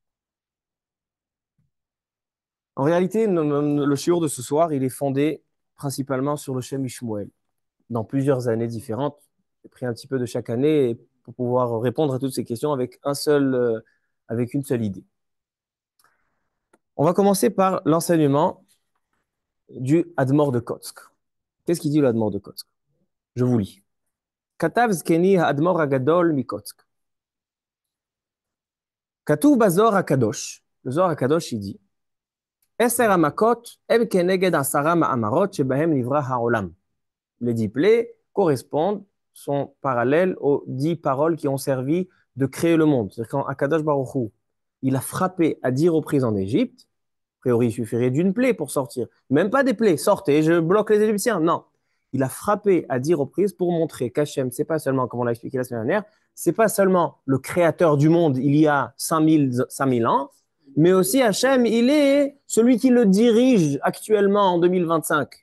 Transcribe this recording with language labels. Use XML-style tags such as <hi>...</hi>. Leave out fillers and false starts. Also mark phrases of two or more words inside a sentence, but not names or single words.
<fr>En réalité, le shiur de ce soir, il est fondé principalement sur le Shem Ishmuel, dans plusieurs années différentes. J'ai pris un petit peu de chaque année pour pouvoir répondre à toutes ces questions avec une seule idée. On va commencer par l'enseignement du Admor de Kotsk. Qu'est-ce qu'il dit le Admor de Kotsk? Je vous lis.</fr> <he>כתב זקני האדמו"ר הגדול מקוצק. כתוב בזוהר הקדוש.</he> <fr>Le Zohar hakadosh,</fr> <he>il dit עשר המכות הם כנגד עשרה מאמרות שבהם נברא העולם.</he> <fr>Les 10 plaies correspondent, sont parallèles aux 10 paroles qui ont servi de créer le monde. C'est-à-dire quand Akadosh Baruch Hu, il a frappé à 10 reprises en Égypte, a priori il suffirait d'une plaie pour sortir. Même pas des plaies, sortez, je bloque les Égyptiens. Non. Il a frappé à 10 reprises pour montrer qu'Hachem, c'est pas seulement, comme on l'a expliqué la semaine dernière, c'est pas seulement le créateur du monde il y a 5000 ans, mais aussi Hachem, il est celui qui le dirige actuellement en 2025.</fr>